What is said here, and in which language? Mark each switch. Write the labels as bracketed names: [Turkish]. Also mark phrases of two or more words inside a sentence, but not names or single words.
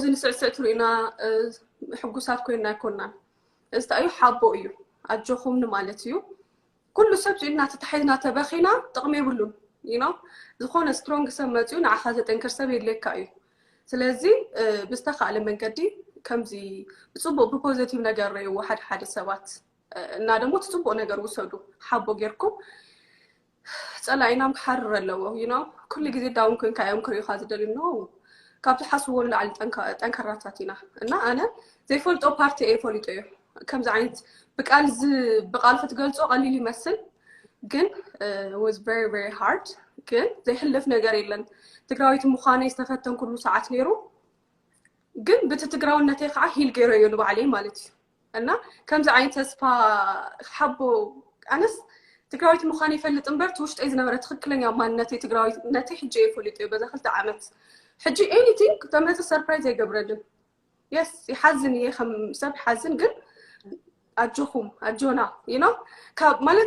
[Tigrinya] ንስዕስዕ ትሪእና ሕጉሳት ኮይና ኣይኮናን እዚ እዩ ሓቦ እዩ ኣጆኹም ማለት እዩ ኩሉ ሰብ ፅኢና ተታሒዝና ተበኺና ጥቕሚ የብሉን ዝኾነ ስትሮንግ ሰብ መፅኡ ንዓኻ ዘጠንክር ሰብ የድልየካ እዩ ስለዚ ብዝተኻእለ መንገዲ ከምዚ ብፅቡቅ ብፖዚቲቭ ነገር ረእይዎ ሓደ ሰባት እና ደግሞ ትፅቡቅ ነገር ውሰዱ ሓቦ ጌርኩም ፀላኢናም ክሓርር ኣለዎ ኩሉ ግዜ ዳውን ኮይንካ እዮም ክሪኡካ ዝደልዩ ካብቲ ሓስብዎ ንላዕሊ ጠንከራታት ኢና እና ኣነ ዘይፈልጦ ፓርቲ እየ ፈሊጦ እዩ ከምዚ ዓይነት ብቃል ክትገልፆ ቀሊል ይመስል ግን [English] was very very hard [Tigrinya] ግን ዘይሕልፍ ነገር የለን ትግራዊት ምዃነይ ዝተፈተን ኩሉ ሰዓት ነይሩ ግን በቲ ትግራውነተይ ከዓ ሂል ገይሮ እዩ ንባዕለይ ማለት እዩ እና ከምዚ ዓይነት ተስፋ ሓቦ ኣነስ ትግራዊት ምዃነይ ይፈልጥ እምበር ትውሽጠይ ዝነበረ ትክክለኛ ማንነተይ ትግራዊነተይ ሕጂ የፈሊጥ እዩ በዛ 2 ዓመት ሕጂ ኤኒቲንግ ተመተ ሰርፕራይዝ ኣይገብረልን የስ ይሓዝን እየ ከም ሰብ ይሓዝን ግን ኣጆኹም ኣጆና ማለት